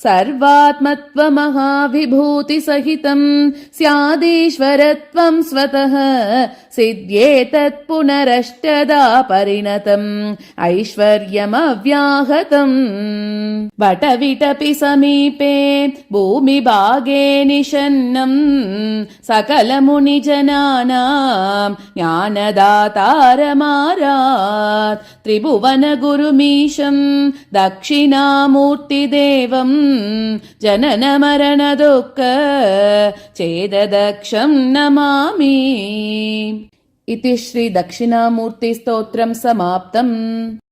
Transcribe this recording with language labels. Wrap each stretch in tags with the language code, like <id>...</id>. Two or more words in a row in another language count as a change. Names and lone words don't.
<sa>सर्वात्मत्वमहाविभूतिसहितं स्यादीश्वरत्वं स्वतः सिद्ध्येतत् पुनरष्टदा परिणतम् ऐश्वर्यमव्याहतम् वटविटपि समीपे भूमिभागे निषन्नं सकलमुनिजनानां ज्ञानदातारमारात् त्रिभुवनगुरुमीशं ദക്ഷിണാമൂർത്തിദേവം ജനനമരണദുഃഖ ചേതദക്ഷം നമാമി. ഇതി ശ്രീ ദക്ഷിണാമൂർത്തി സ്തോത്രം സമാപ്തം.</sa>